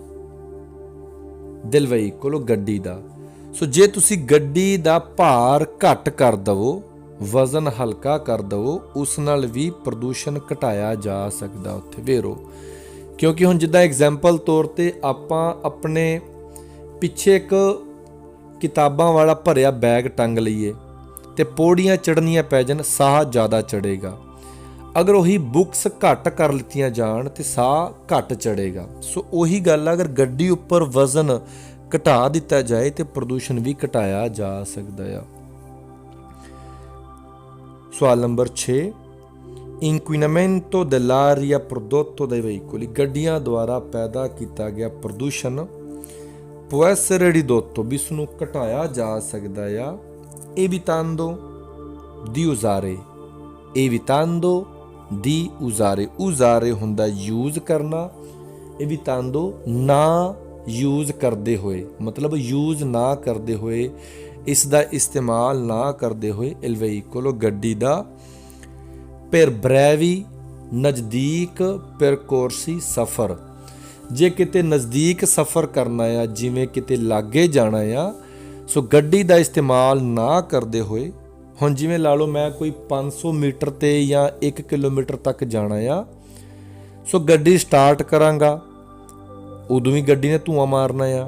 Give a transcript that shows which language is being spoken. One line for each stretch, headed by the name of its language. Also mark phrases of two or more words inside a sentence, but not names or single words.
Italian: del veicolo,
Punjabi: ਗੱਡੀ ਦਾ। ਸੋ ਜੇ ਤੁਸੀਂ ਗੱਡੀ ਦਾ ਭਾਰ ਘੱਟ ਕਰ ਦਵੋ, ਵਜ਼ਨ ਹਲਕਾ ਕਰ ਦਵੋ, ਉਸ ਨਾਲ ਵੀ ਪ੍ਰਦੂਸ਼ਣ ਘਟਾਇਆ ਜਾ ਸਕਦਾ ਉੱਥੇ। ਵੇਰੋ, ਕਿਉਂਕਿ ਹੁਣ ਜਿੱਦਾਂ ਐਗਜ਼ਾਮਪਲ ਤੌਰ ਤੇ ਆਪਾਂ ਆਪਣੇ ਪਿੱਛੇ ਇੱਕ ਕਿਤਾਬਾਂ ਵਾਲਾ ਭਰਿਆ ਬੈਗ ਟੰਗ ਲਈਏ ਤੇ ਪੌੜੀਆਂ ਚੜ੍ਹਨੀਆਂ ਪੈ ਜਾਣ, ਸਾਹ ਜ਼ਿਆਦਾ ਚੜ੍ਹੇਗਾ। ਅਗਰ ਉਹੀ ਬੁੱਕਸ ਘੱਟ ਕਰ ਲਿੱਤੀਆਂ ਜਾਣ ਤੇ ਸਾਹ ਘੱਟ ਚੜ੍ਹੇਗਾ। ਸੋ ਉਹੀ ਗੱਲ ਆ, ਅਗਰ ਗੱਡੀ ਉੱਪਰ ਵਜ਼ਨ ਘਟਾ ਦਿੱਤਾ ਜਾਏ ਤੇ ਪ੍ਰਦੂਸ਼ਣ ਵੀ ਘਟਾਇਆ ਜਾ ਸਕਦਾ ਆ। ਸਵਾਲ ਨੰਬਰ 6,
Italian: inquinamento dell'aria prodotto dai veicoli,
Punjabi: ਗੱਡੀਆਂ ਦੁਆਰਾ ਪੈਦਾ ਕੀਤਾ ਗਿਆ ਪ੍ਰਦੂਸ਼ਣ।
Italian: può essere ridotto,
Punjabi: ਵੀ ਇਸ ਨੂੰ ਘਟਾਇਆ ਜਾ ਸਕਦਾ ਆ।
Italian: evitando di usare, evitando di usare, usare
Punjabi: ਹੁੰਦਾ ਯੂਜ਼ ਕਰਨਾ। evitando ਨਾ ਯੂਜ਼ ਕਰਦੇ ਹੋਏ, ਮਤਲਬ ਯੂਜ਼ ਨਾ ਕਰਦੇ ਹੋਏ, ਇਸ ਦਾ ਇਸਤੇਮਾਲ ਨਾ ਕਰਦੇ ਹੋਏ।
Italian: il veicolo,
Punjabi: ਗੱਡੀ ਦਾ।
Italian: per brevi,
Punjabi: ਨਜ਼ਦੀਕ। percorsi, ਸਫ਼ਰ, ਜੇ ਕਿਤੇ ਨਜ਼ਦੀਕ ਸਫ਼ਰ ਕਰਨਾ ਆ, ਜਿਵੇਂ ਕਿਤੇ ਲਾਗੇ ਜਾਣਾ ਆ, ਸੋ ਗੱਡੀ ਦਾ ਇਸਤੇਮਾਲ ਨਾ ਕਰਦੇ ਹੋਏ। ਹੁਣ ਜਿਵੇਂ ਲਾ ਲਓ ਮੈਂ ਕੋਈ 500 ਮੀਟਰ ਤੇ ਜਾਂ 1 ਕਿਲੋਮੀਟਰ ਤੱਕ ਜਾਣਾ ਆ, ਸੋ ਗੱਡੀ ਸਟਾਰਟ ਕਰਾਂਗਾ, ਉਦੋਂ ਵੀ ਗੱਡੀ ਨੇ ਧੂੰਆਂ ਮਾਰਨਾ ਆ।